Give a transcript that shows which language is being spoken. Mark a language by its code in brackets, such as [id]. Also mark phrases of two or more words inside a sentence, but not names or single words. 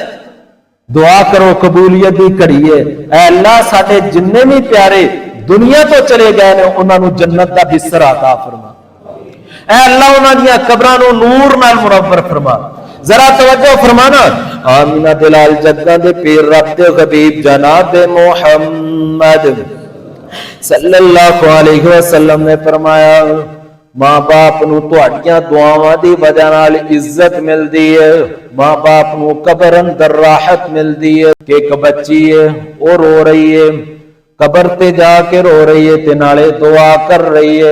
[pa] دعا کرو، قبولیت دی گھڑی ہے۔ اے اللہ ساڈے جنے بھی پیارے دنیا توں چلے گئے نے، اونہاں نوں جنت دا بسترا عطا فرما. اے اللہ اونہاں دیاں قبراں نوں نور نال منور فرما. ذرا توجہ فرمانا. آمنہ دے لال جگ دے پیر رب دے حبیب جناب محمد [ar] صلى الله عليه وسلم [pa] نے فرمایا، ماں باپ نوں تہاڈیاں دعاواں دی وجہ نال عزت ملدی اے، ماں باپ نوں قبر اندر راحت ملدی اے. کہ اک بچی اے او رو رہی اے، قبر تے جا کے رو رہی اے تے نالے دعا کر رہی اے.